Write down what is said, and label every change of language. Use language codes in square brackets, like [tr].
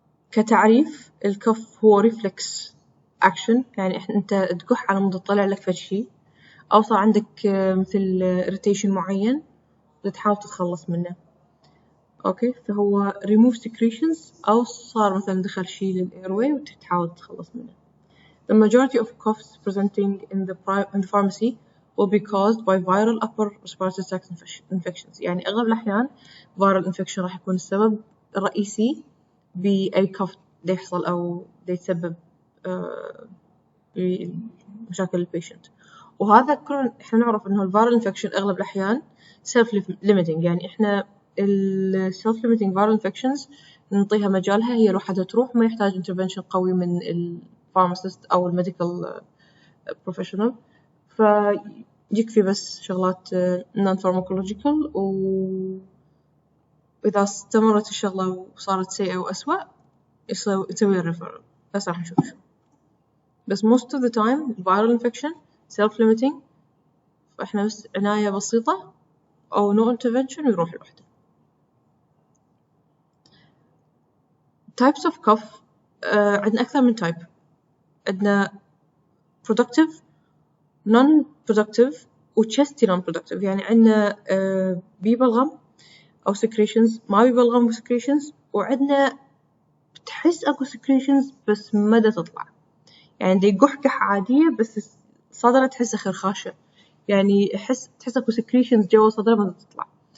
[ar] كتعريف، الكف هو [en] reflex action, [ar] يعني أنت تكح على مود تطلع لك فشي أو صار عندك مثل irritation معين وتحاول تتخلص منه. أوكي، فهو [en] remove secretions [ar] أو صار مثلا دخل شيء للأيروي وتحاول تتخلص منه. [en] The majority of coughs presenting in the pharmacy will be caused by viral upper respiratory tract infections. [ar] يعني أغلب الأحيان [en] viral infection [ar] راح يكون السبب الرئيسي بأي كف يحصل أو يتسبب بمشاكل البيشنت. وهذا كل إحنا نعرف إنه الفيرال infection أغلب الأحيان self limiting، يعني إحنا [en] self limiting viral infections [ar] نعطيها مجالها هي لوحدها تروح، ما يحتاج intervention قوي من الفارماسيست أو الميديكال professional، فيكفي بس شغلات [en] non pharmacological. [ar] وإذا استمرت الشغلة وصارت سيئة وأسوأ يسوي referral، بس راح نشوف شو. [en] بس most of the time viral infection self limiting، [ar] فإحنا بس عناية بسيطة أو [en] no intervention [ar] ويروح لوحده. [en] types of cough [ar] عندنا أكثر من [en] type. [ar] عندنا [en] productive non-productive [ar] و [en] chesty non-productive، [ar] يعني عندنا بيبلغم أو secretions ما بيبلغم secretions، وعندنا بتحس أكو secretions بس مدى تطلع، يعني دي قحقح عادية بس صدرها تحسها خرخاشة، يعني تحس أكو secretions جوا صدرها ما تطلع.